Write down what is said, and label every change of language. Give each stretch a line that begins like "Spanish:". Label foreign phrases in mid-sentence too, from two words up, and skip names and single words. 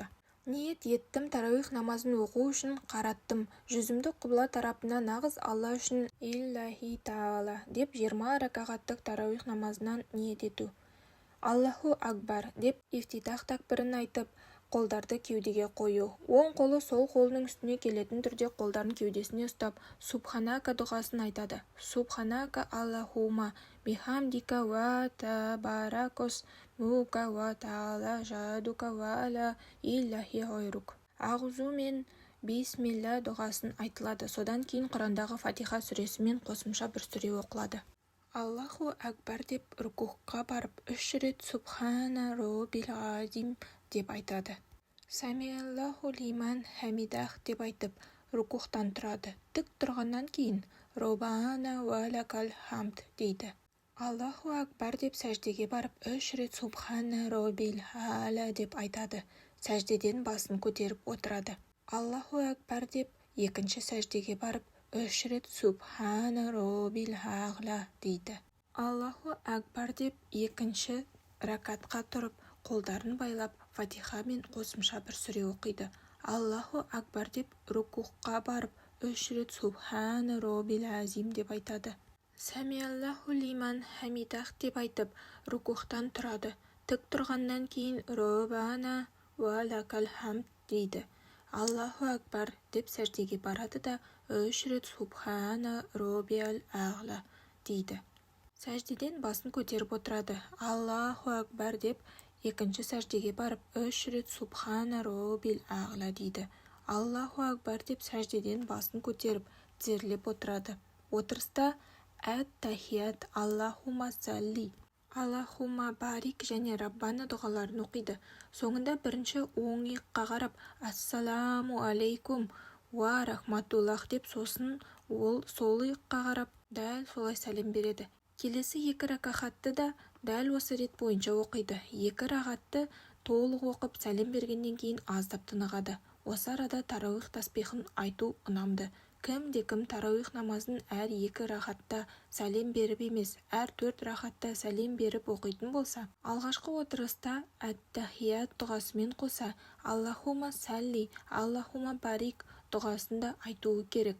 Kazakh: Ниет еттім тарауих намазын оқу үшін, қараттым, жүзімді құбла тарапына нағыз Алла үшін
Arabic: لله تعالى
Kazakh: деп 20 ракағаттық тарауих намазынан ниет ету.
Arabic: الله أكبر
Kazakh: деп ифтитах такбірін айтып, қолдарды кеудеге қою. Оң қолы сол қолының үстіне келетін түрде қолдарын кеудесіне ұстап, субханака дұғасын айтады.
Arabic: سبحانك اللهم بحمدك وتبارك اسمك وتعالى جدك ولا إله غيرك.
Kazakh: Ағузу мен бисмилла дұғасын айтылады. Содан кейін Құрандағы Фатиха сүресі мен қосымша бір сүре оқылады.
Arabic: الله أكبر
Kazakh: деп рукухқа барып 3 рет
Arabic: سبحان ربي العظيم
Kazakh: деп айтады.
Arabic: سمع الله لمن حمده
Kazakh: деп айтып рукухтан тұрады. Тік тұрғаннан кейін
Arabic: ربنا ولك الحمد
Kazakh: дейді.
Arabic: الله أكبر
Kazakh: деп сәждеге барып 3 рет
Arabic: سبحان ربي الأعلى
Kazakh: деп айтады. Сәждеден басын көтеріп отырады.
Arabic: الله أكبر
Kazakh: деп екінші сәждеге барып 3 рет
Arabic: سبحان ربي الأعلى
Kazakh: дейді.
Arabic: الله أكبر
Kazakh: деп екінші ракатқа тұрып қолдарын байлап Фатиха мен қосымша бір сүре оқиды.
Arabic: الله أكبر
Kazakh: деп рукухқа барып 3 рет
Arabic: سبحان ربي العظيم
Kazakh: деп айтады.
Arabic: سمع الله لمن حمده
Kazakh: деп айтып рукухтан тұрады. Тік тұрғаннан кейін
Arabic: ربنا ولك الحمد
Kazakh: дейді.
Arabic: الله أكبر
Kazakh: деп сәждеге барады да 3 рет
Arabic: سبحان ربي الأعلى
Kazakh: дейді. Сәждеден басын көтеріп отырады.
Arabic: الله أكبر
Kazakh: деп екінші сәждеге барып 3 рет
Arabic: سبحان ربي الأعلى
Kazakh: дейді.
Arabic: الله أكبر
Kazakh: деп сәждеден басын көтеріп тізерлеп отырады. Отырыста әт-тахият,
Arabic: اللهم صل, اللهم بارك
Kazakh: және Раббана дұғаларын оқиды. Соңында бірінші оң иыққа қарап
Arabic: السلام عليكم ورحمة الله
Kazakh: деп, сосын ол сол иыққа қарап дәл солай сәлем береді. Келесі 2 ракағатты да дәл осы рет бойынша оқиды. 2 рағатты толық оқып сәлем бергеннен кейін аздап тынығады. Осы арада тарауих таспихын айту ұнамды. Кім тарауих намазын әр 2 рағатта сәлем беріп емес, әр 4 рағатта сәлем беріп оқитын болса, алғашқы отырыста әт-тахият дұғасымен қоса
Arabic: اللهم صل, اللهم بارك
Kazakh: дұғасында айтуы керек.